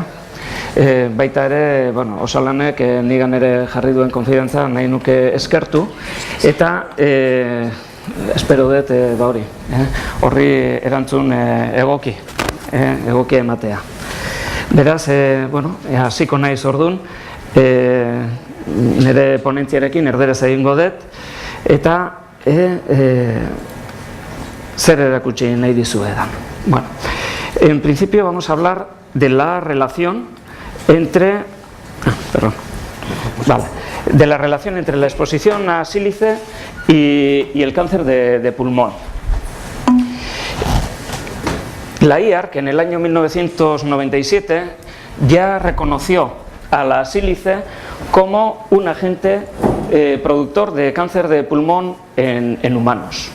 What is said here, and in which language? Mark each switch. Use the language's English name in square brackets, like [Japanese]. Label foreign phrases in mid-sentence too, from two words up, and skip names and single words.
[Basque] Baita ere, bueno, Osalanek nigan ere jarri duen konfidantza nahi nuke eskertu, eta espero dut, horri erantzun egokia ematea. Beraz, bueno, hasiko naiz ordun, nire ponentziarekin erderaz egingo dut, eta zer erakutsi nahi dizuedan. [Spanish] Bueno, en principio vamos a hablar de la relación entre de la relación entre la exposición a sílice y el cáncer de pulmón. La IARC en el año 1997 ya reconoció a la sílice como un agente productor de cáncer de pulmón en humanos.